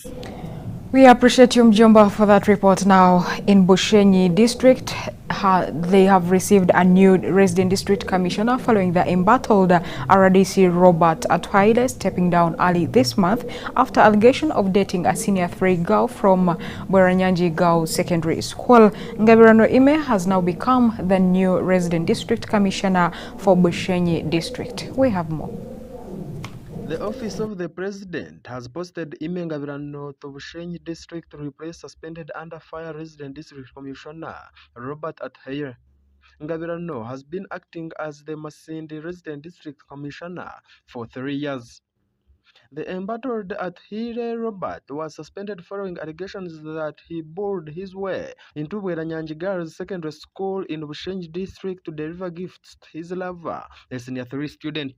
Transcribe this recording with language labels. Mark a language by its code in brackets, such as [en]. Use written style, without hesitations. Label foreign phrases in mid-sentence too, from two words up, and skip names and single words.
[en] We appreciate you, Mjomba, for that report. Now, in Bushenyi district, they have received a new resident district commissioner following the embattled RDC Robert Atwaile stepping down early this month after allegation of dating a senior 3 girl from Bweranyanji Girls Secondary School. Ngabirano Ime has now become the new resident district commissioner for Bushenyi district. We have more. The Office of the President has posted Ime Ngabirano to Bushenyi District to replace suspended under fire resident district commissioner Robert Atwaile. Ngabirano has been acting as the Masindi resident district commissioner for 3 years. The embattled Atwaile Robert was suspended following allegations that he bored his way into Bweranyanji Girls Secondary School in Bushenyi District to deliver gifts to his lover, a senior 3 student.